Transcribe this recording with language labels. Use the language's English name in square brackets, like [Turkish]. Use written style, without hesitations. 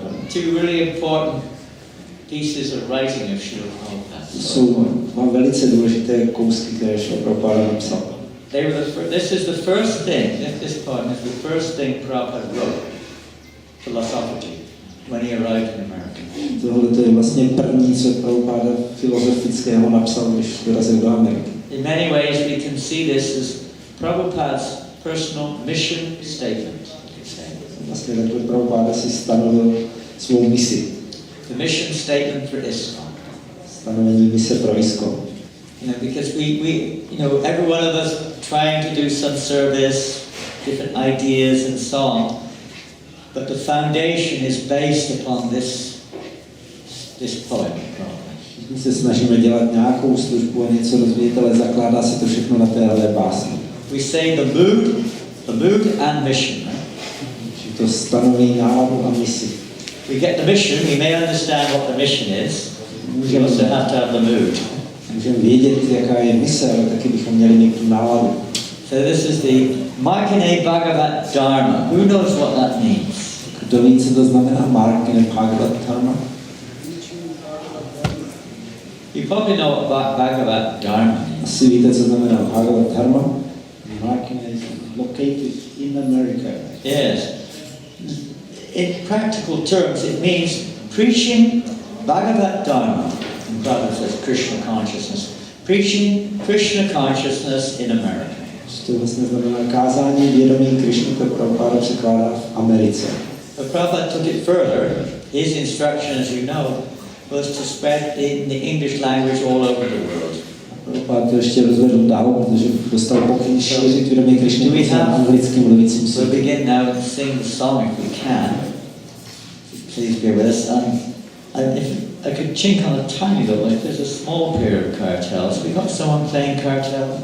[English] Two really important pieces of writing of Srila Prabhupada. [Czech] To jsou velice důležité kousky, které Srila Prabhupada napsal. [English] This is the first thing, this poem is the first thing Prabhupada wrote, philosophically, when he arrived in America. [Czech] Tohle je vlastně první, co Prabhupada filozofického napsal, když dorazil do Ameriky. [English] In many ways we can see this as Prabhupada's personal mission statement. [Czech] Vlastně takhle Prabhupada si stanovil svou misi. [English] The mission statement for ISKCON. [Czech] Stanovení mise pro ISKCON. [English] Because every one of us trying to do some service, different ideas and so on, but the foundation is based upon this poem. [Czech] My se snažíme dělat nějakou službu a něco rozvíjet, ale zakládá se to všechno na téhle básni. [English] We say the mood and mission. Right? [Czech] To stanoví náladu a misi. [English] We get the mission, we may understand what the mission is. We also have to have the mood. [Czech] Můžeme vědět, jaká je mise, ale taky bychom měli mít tu náladu. [English] So this is the Markine Bhagavata Dharma. Who knows what that means? [Czech] Kdo ví, co to znamená Markine Bhagavata Dharma? [English] You probably know what Bhagavata Dharma means. [Czech] Asi víte, co znamená Bhagavata Dharma? [English] Markine is located in America. Yes. In practical terms, it means preaching Bhagavata Dharma. And Prabhupada says Krishna consciousness. Preaching Krishna consciousness in America. [Czech] To vlastně znamená kázání vědomí Krishny, to Prabhupada překládá v Americe. [English] But Prabhupada took it further. His instruction, as you know, was to spread in the English language all over the world. [Czech] Prabhupada to ještě rozvedl dál, protože dostal pokyn šířit vědomí Krishny v anglickým mluvícím světě. [English] We'll begin now and sing the song if we can. Please bear with us. If I could chink on a tiny little, if there's a small pair of cartels. We got someone playing cartel?